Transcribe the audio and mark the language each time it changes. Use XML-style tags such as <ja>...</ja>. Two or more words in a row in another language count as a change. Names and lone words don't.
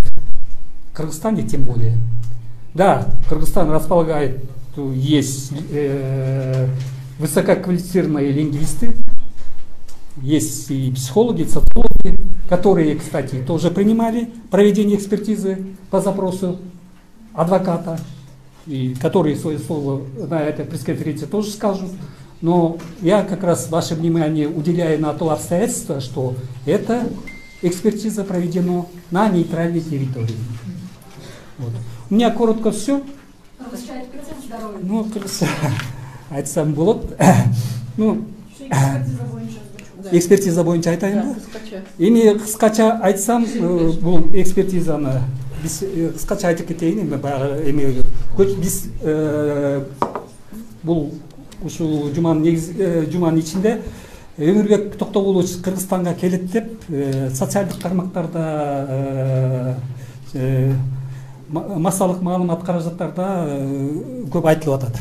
<ru>В Кыргызстане тем более. Да, Кыргызстан располагает, есть высококвалифицированные лингвисты, есть и психологи, и социологи, которые, кстати, тоже принимали проведение экспертизы по запросу адвоката, и которые свое слово на этой пресс-конференции тоже скажут. Но я как раз ваше внимание уделяю на то обстоятельство, что эта экспертиза проведена на нейтральной территории. Вот. У меня коротко все. Ну,</ru> <ky>айтсам болот. Ну, экспертиза боюнча айтайын. Эми кыскача айтсам, бул экспертизаны биз кыскача айтып кетейин. Эми баягы эми биз бул ушул жуманын ичинде Өмүрбек Токтогулович Кыргызстанга келет деп социалдык тармактарда массалык маалымат каражаттарда көп айтылып атат.</ky>